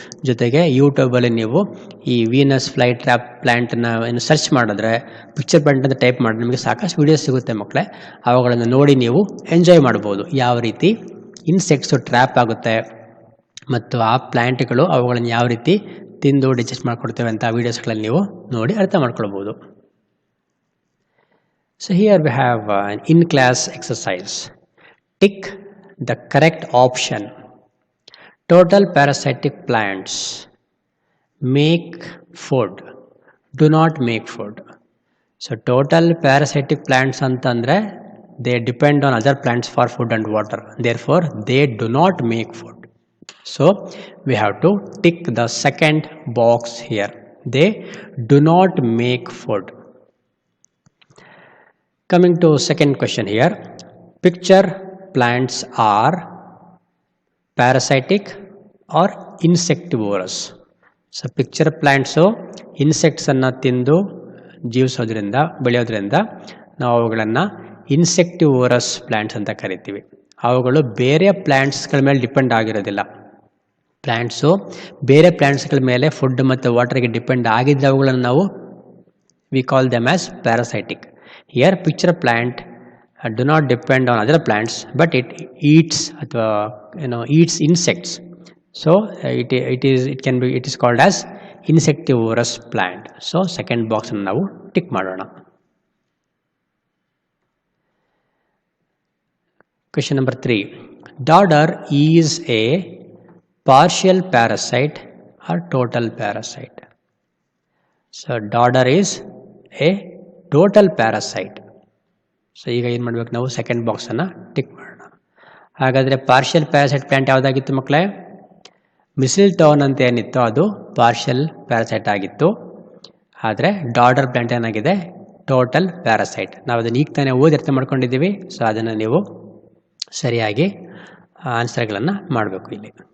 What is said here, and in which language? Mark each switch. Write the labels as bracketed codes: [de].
[kn] ಜೊತೆಗೆ ಯೂಟ್ಯೂಬಲ್ಲಿ ನೀವು ಈ ವೀನಸ್ ಫ್ಲೈ ಟ್ರ್ಯಾಪ್ ಪ್ಲ್ಯಾಂಟನ್ನು ಏನು ಸರ್ಚ್ ಮಾಡಿದ್ರೆ ಪಿಕ್ಚರ್ ಪ್ಲ್ಯಾಂಟ್ ಅಂತ ಟೈಪ್ ಮಾಡಿ ನಿಮಗೆ ಸಾಕಷ್ಟು ವೀಡಿಯೋಸ್ ಸಿಗುತ್ತೆ ಮಕ್ಕಳೇ. ಅವುಗಳನ್ನು ನೋಡಿ ನೀವು ಎಂಜಾಯ್ ಮಾಡ್ಬೋದು, ಯಾವ ರೀತಿ ಇನ್ಸೆಕ್ಟ್ಸು ಟ್ರ್ಯಾಪ್ ಆಗುತ್ತೆ ಮತ್ತು ಆ ಪ್ಲ್ಯಾಂಟ್ಗಳು ಅವುಗಳನ್ನು ಯಾವ ರೀತಿ ತಿಂದು ಡಿಜೆಸ್ಟ್ ಮಾಡ್ಕೊಡ್ತೇವೆ ಅಂತ ವೀಡಿಯೋಸ್ಗಳಲ್ಲಿ ನೀವು ನೋಡಿ ಅರ್ಥ ಮಾಡ್ಕೊಳ್ಬೋದು. [en] So here we have an in-class exercise. Tick the correct option. Total parasitic plants make food, do not make food. So total parasitic plants [kn] antandre [en] they depend on other plants for food and water. Therefore, they do not make food. So we have to tick the second box here. They do not make food. Coming to second question here, picture plants are parasitic or insectivorous. So picture plants insects [kn] ಅನ್ನು ತಿಂದು ಜೀವಿಸೋದ್ರಿಂದ ಬೆಳೆಯೋದ್ರಿಂದ ನಾವು ಅವುಗಳನ್ನು insectivorous plants ಅಂತ ಕರಿತೀವಿ. ಅವುಗಳು ಬೇರೆ ಪ್ಲ್ಯಾಂಟ್ಸ್ಗಳ ಮೇಲೆ ಡಿಪೆಂಡ್ ಆಗಿರೋದಿಲ್ಲ. ಪ್ಲ್ಯಾಂಟ್ಸು ಬೇರೆ ಪ್ಲ್ಯಾಂಟ್ಸ್ಗಳ ಮೇಲೆ ಫುಡ್ ಮತ್ತು ವಾಟರ್ಗೆ ಡಿಪೆಂಡ್ ಆಗಿದ್ದ ಅವುಗಳನ್ನು ನಾವು [en] We call them as parasitic. Here picture plant do not depend on other plants, but it eats eats insects. So it is called as insectivorous plant. So second box [kn] ಅನ್ನು ನಾವು tick ಮಾಡೋಣ. [en] Question number 3. Dodder is a partial parasite or total parasite? So dodder is a [kn] total parasite. So ಈಗ ಏನು ಮಾಡಬೇಕು ನಾವು second ಬಾಕ್ಸನ್ನು tick ಮಾಡೋಣ. ಹಾಗಾದರೆ partial parasite plant ಯಾವುದಾಗಿತ್ತು ಮಕ್ಕಳೇ? ಮಿಸಿಲ್ ಟೌನ್ ಅಂತ ಏನಿತ್ತು ಅದು ಪಾರ್ಷಿಯಲ್ ಪ್ಯಾರಾಸೈಟ್ ಆಗಿತ್ತು. ಆದರೆ ಡಾಡರ್ ಪ್ಲ್ಯಾಂಟ್ ಏನಾಗಿದೆ ಟೋಟಲ್ ಪ್ಯಾರಾಸೈಟ್. ನಾವು ಅದನ್ನು ಈಗ ತಾನೇ ಓದಿ ಅರ್ಥ ಮಾಡ್ಕೊಂಡಿದ್ದೀವಿ. ಸೊ ಅದನ್ನು ನೀವು ಸರಿಯಾಗಿ ಆನ್ಸರ್ಗಳನ್ನು ಮಾಡಬೇಕು ಇಲ್ಲಿ.